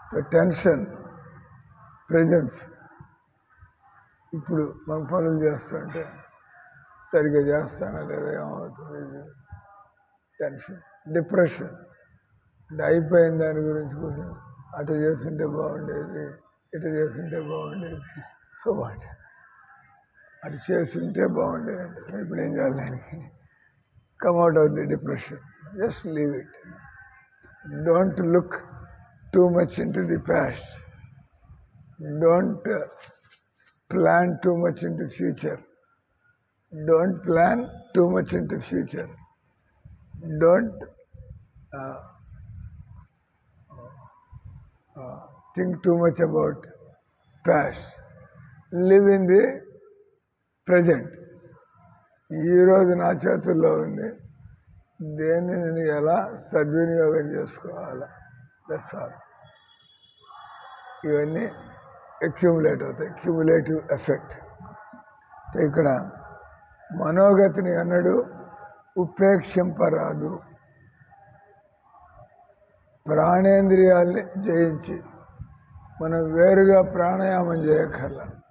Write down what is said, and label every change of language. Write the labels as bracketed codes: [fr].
[te] Tension presence ఇప్పుడు మనం పనులు చేస్తుంటే సరిగ్గా చేస్తానా లేదా ఏమవుతుంది టెన్షన్ డిప్రెషన్ అంటే అయిపోయిన దాని గురించి కొంచెం అటు చేస్తుంటే బాగుండేది ఇటు చేస్తుంటే బాగుండేది [en] so what [te] అటు చేస్తుంటే బాగుండేది అంటే ఇప్పుడు ఏం చేయాలి దానికి [en] come out of the depression. Just leave it. Don't look too much into the past. Don't plan too much into future. Don't plan too much into future. Don't think too much about past. Live in the present. [te] ఈరోజు నా చేతుల్లో ఉంది దేన్ని నేను ఎలా సద్వినియోగం చేసుకోవాలా [en] that's all [te] ఇవన్నీ అక్యూములేట్ అవుతాయి క్యూములేటివ్ ఎఫెక్ట్ ఇక్కడ మనోగతిని అన్నడు ఉపేక్షింపరాదు ప్రాణేంద్రియాల్ని జయించి మనం వేరుగా ప్రాణాయామం చేయక్కర్లా